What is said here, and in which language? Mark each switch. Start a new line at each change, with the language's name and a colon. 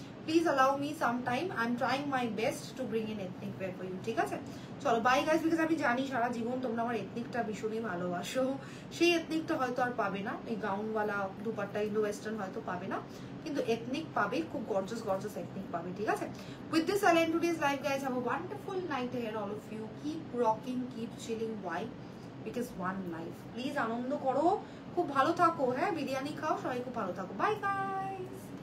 English: Please allow me some time, I am trying my best to bring in ethnic wear for you.
Bangla: ঠিক আছে, চলো
English: Bye guys.
Bangla: Because আমি জানি সারা জীবন তোমরা আমার এথনিকটা ভীষণই ভালোবাসো, সেই এথনিকটা হয়তো আর পাবে না। এই গাউনওয়ালা দুপাট্টা ইন্ডো ওয়েস্টার্ন হয়তো পাবে না, কিন্তু এথনিক পাবে, খুব গর্জাস গর্জাস এথনিক পাবে। ঠিক আছে,
English: with this I'll end today's live guys. Have a wonderful night ahead all of you. Keep rocking, keep chilling. Why? Because one life. Please
Bangla: আনন্দ করো, খুব ভালো থাকো। হ্যাঁ, বিরিয়ানি খাও, সবাই খুব ভালো থাকো।
English: Bye guys.